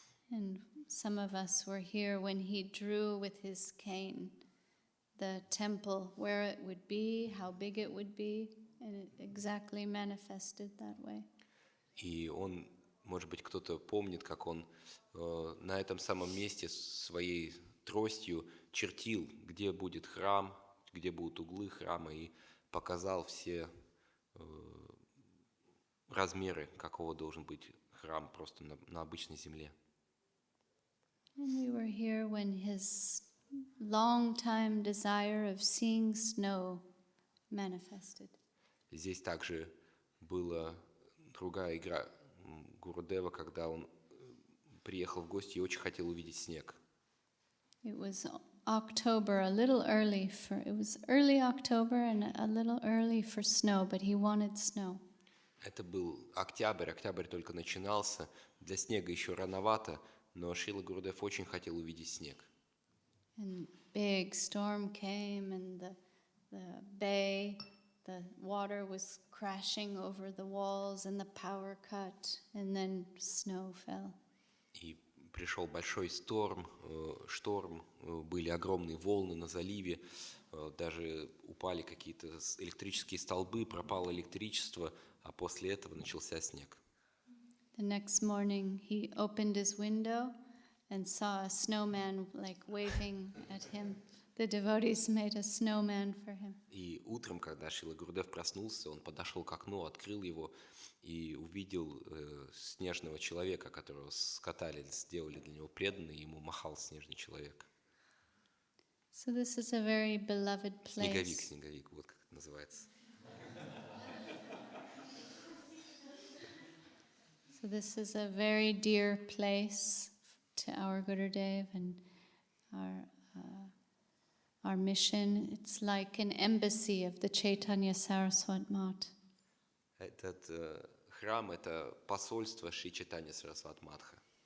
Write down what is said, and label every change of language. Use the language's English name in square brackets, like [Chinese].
[English] And some of us were here when he drew with his cane the temple, where it would be, how big it would be, and it exactly manifested that way. [Russian] И он, может быть, кто-то помнит, как он на этом самом месте своей тростью чертил, где будет храм, где будут углы храма, и показал все размеры, какого должен быть храм просто на обычной земле. [English] And we were here when his long-time desire of seeing snow manifested. [Russian] Здесь также была другая игра Гурудева, когда он приехал в гости и очень хотел увидеть снег. [English] It was October, it was early October and a little early for snow, but he wanted snow. [Russian] Это был октябрь только начинался, для снега еще рановато, но Шрила Гурудев очень хотел увидеть снег. [English] And big storm came and the bay, the water was crashing over the walls and the power cut, and then snow fell. [Russian] И пришел большой шторм, были огромные волны на заливе, даже упали какие-то электрические столбы, пропало электричество, а после этого начался снег. [English] The next morning he opened his window and saw a snowman like waving at him. The devotees made a snowman for him. [Russian] И утром, когда Шрила Гурудев проснулся, он подошел к окну, открыл его и увидел снежного человека, которого скатали, сделали для него преданный, и ему махал снежный человек. [English] So this is a very beloved place. [Russian] Снеговик, вот как это называется. [English] So this is a very dear place to our Gurudev and our mission. It's like an embassy of the Chaitanya Saraswat Math. [Russian] Этот храм — это посольство Шри Чайтанья Сарасват Матха.